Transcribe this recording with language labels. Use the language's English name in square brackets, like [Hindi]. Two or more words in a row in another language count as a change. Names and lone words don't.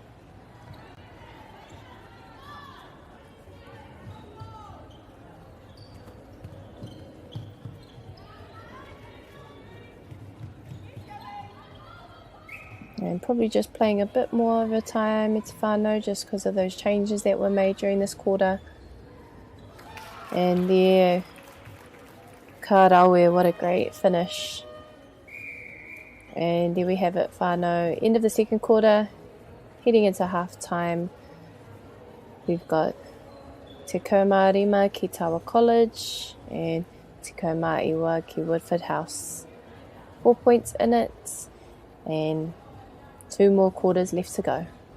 [English] And probably just playing a bit more of a time, [Māori] Te Whānau, [English] just because of those changes that were made during this quarter. And there, Karawe, what a great finish. And there we have it, Whānau. End of the second quarter, heading into half time. We've got [Māori] Te Mārima ki [English] Tawa College and [Māori] Te Maiwa ki [English] Woodford House. 4 points in it, and 2 more quarters left to go.